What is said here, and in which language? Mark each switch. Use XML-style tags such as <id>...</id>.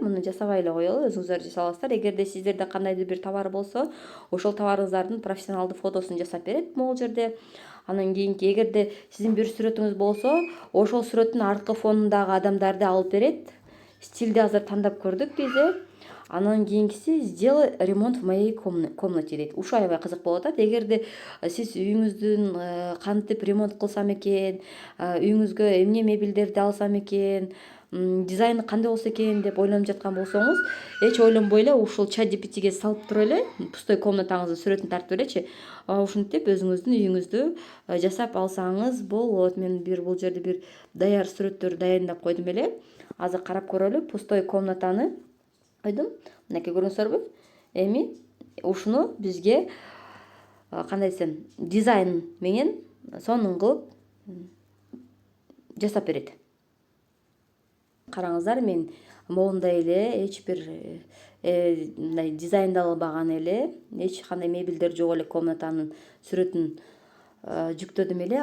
<ky>Муну жасабай эле коелу, өзүңүздөр жасап аласыздар. Эгерде сиздерде кандайдыр бир товар болсо, ошол товарыңыздардын профессионалдуу фотосун жасап берет могул жерде. Анан кийинки эгерде сиздин бир сүрөтүңүз болсо, ошол сүрөттүн арткы фонундагы адамдарды алып берет. Стилди азыр тандап көрдүк биз. Анан кийинкиси</ky> <ru>сделай ремонт в моей комнате</ru> <ky>дейт. Ушу аябай кызык болуп атат. Эгерде сиз үйүңүздүн кантип ремонт кылсам экен, үйүңүзгө эмне мебелдерди алсам экен, дизайны кандай болсо экен деп ойлонуп жаткан болсоңуз, эч ойлонбой эле ушул чат GPTге салып туруп эле пустой комнатаңыздын сүрөтүн тартып элечи, ушинтип өзүңүздүн үйүңүздү жасап алсаңыз болот. Мен бул жерде бир даяр сүрөттөр дайындап койдум эле. Азыр карап көрөлү. Пустой комнатаны койдум. Мынакей көрүңүздөр. Эми ушуну бизге кандай десем, дизайн менен сонун кылып жасап берет. Караңыздар, мен моундай эле эч бир мындай дизайндалбаган эле, эч кандай мебелдер жок эле комнатанын сүрөтүн жүктөдүм эле.</ky>